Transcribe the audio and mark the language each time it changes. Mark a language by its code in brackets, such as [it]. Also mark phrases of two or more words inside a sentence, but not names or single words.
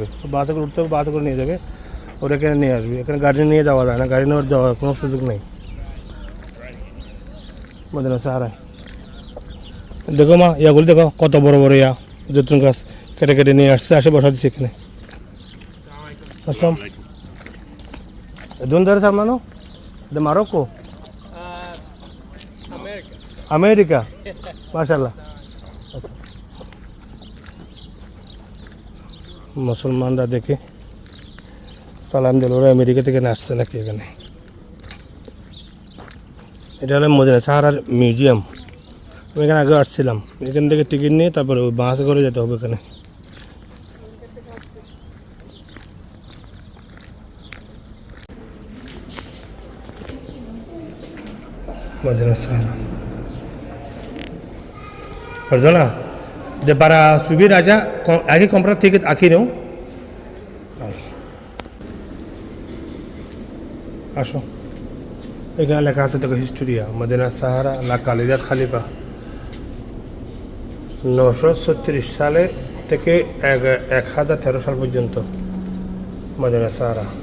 [bn] বাসে করে উঠতে হবে, বাসে করে নিয়ে যাবে, ওরা এখানে নিয়ে আসবে। এখানে গাড়ি নিয়ে যাওয়া যায় না, গাড়ি নিয়ে যাওয়ার কোনো সুযোগ নেই মদিনা সাহারায়। দেখো মা, ইয়াগুলি দেখো কত বড় বড় ইয়া জৈতুন গাছ কেটে কেটে নিয়ে আসছে, আসে বসা দিচ্ছে এখানে। [es] আসসালাম। ¿Dónde eres, hermano? ¿De Marruecos? América. [ar] Mashallah. [bn] মুসলমানরা দেখে সালাম দিল, ওরা আমেরিকা থেকে আসছে নাকি এখানে। এটা হলো মদিনা সাহারার মিউজিয়াম। আমি এখানে আগে আসছিলাম। এখান থেকে টিকিট নিয়ে তারপরে ওই বাসে করে যেতে হবে এখানে। Madina Sahara. [es] Perdona, para subir allá hay que comprar ticket aquí, ¿no? [bn] আসো, এখানে লেখা আছে দেখো হিস্টোরিয়া, মদিনা সাহারা, লা কালিদাত খালিফা। 936 সালে থেকে 1013 সাল পর্যন্ত মদিনা সাহারা।